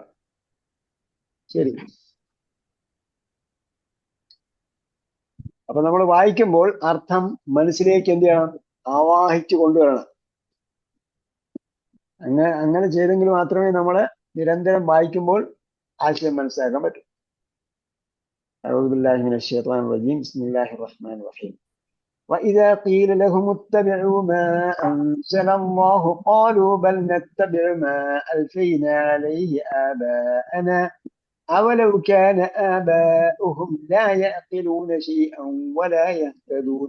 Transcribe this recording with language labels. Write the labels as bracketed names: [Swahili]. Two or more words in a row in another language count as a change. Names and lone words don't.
[Malayalam] ശരി, അപ്പൊ നമ്മൾ വായിക്കുമ്പോൾ അർത്ഥം മനസ്സിലേക്ക് എന്ത് ചെയ്യണം, ആവാഹിച്ചു കൊണ്ടുവരണം. അങ്ങനെ ചെയ്തെങ്കിൽ മാത്രമേ നമ്മള് നിരന്തരം വായിക്കുമ്പോൾ ആശയം മനസ്സിലാക്കാൻ പറ്റൂ. [Arabic] أعوذ بالله من الشيطان الرجيم. بسم الله الرحمن الرحيم. وإذا قيل لهم اتبعوا ما أنزل الله قالوا بل نتبع ما ألفينا عليه آباءنا أولو كان آباؤهم لا يعقلون شيئا ولا يهتدون